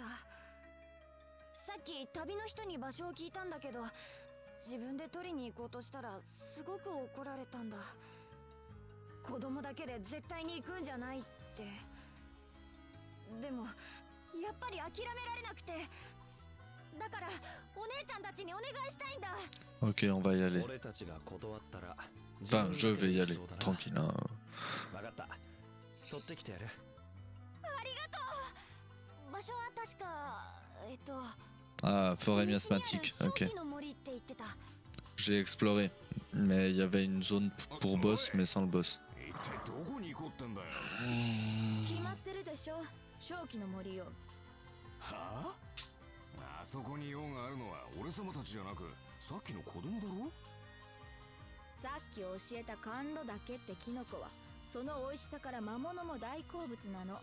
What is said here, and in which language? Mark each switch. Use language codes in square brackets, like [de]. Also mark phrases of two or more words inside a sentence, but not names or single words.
[ja] さっき旅の人に場所を聞いたんだけど、自分で取りに行こうとしたらすごく怒られたんだ。子供だけで絶対に行くんじゃないって。でもやっぱり諦められなくて、だからお姉ちゃんたちにお願いしたいんだ。 [fr] Ok, on va y aller. [ja] 俺たちが断ったら [fr] Enfin, je vais y aller. Tranquille, hein. [ja] 分かった。取ってきてやる。ありがとう。場所は確か [fr] Ah, forêt miasmatique. Ok. [ja] 正気の森って言ってた。 [fr] J'ai exploré. Mais il y avait une zone pour boss, mais sans le boss. [ja] 一体どこに行こうってんだよ。決まってるでしょ、正気の森よ。はあ、あそこに用があるのは俺様たちじゃなくさっきの子供だろ。さっき教えた甘露岳ってキノコはその美味しさから魔物も大好物なの。